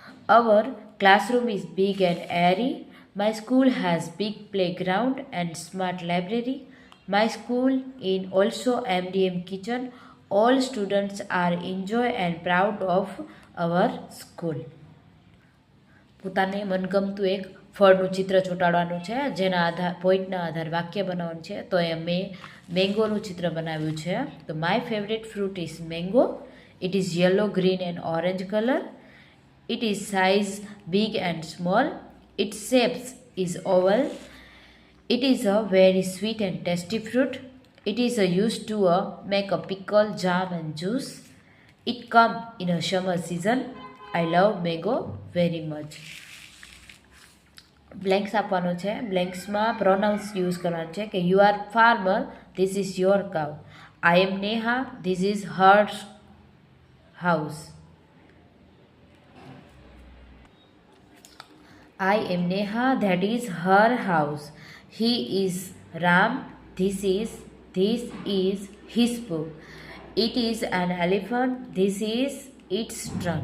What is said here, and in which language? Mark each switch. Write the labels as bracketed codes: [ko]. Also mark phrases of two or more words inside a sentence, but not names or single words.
[en] Our classroom is big and airy. My school has big playground and smart library. My school in also MDM kitchen. All students are enjoy and proud of our school. [gu] પોતાને મનગમતું એક ફળનું ચિત્ર ચોંટાડવાનું છે, જેના પોઈન્ટના આધાર વાક્ય બનાવવાનું છે. તો એ મેં મેંગોનું ચિત્ર બનાવ્યું છે. તો [en] My favorite fruit is mango. It is yellow, green and orange colour. It is size big and small. Its shapes is oval. It is a very sweet and tasty fruit. It is used to make a pickle, jam and juice. It come in a summer season. I love mango very much. [gu] બ્લેન્ક્સ આપવાનું છે. બ્લેન્ક્સમાં [en] pronouns use [gu] કરવાનું છે કે [en] You are farmer, this is your cow. I am Neha, this is her house. I am Neha, that is her house. He is Ram, this is his book. It is an elephant, this is its trunk.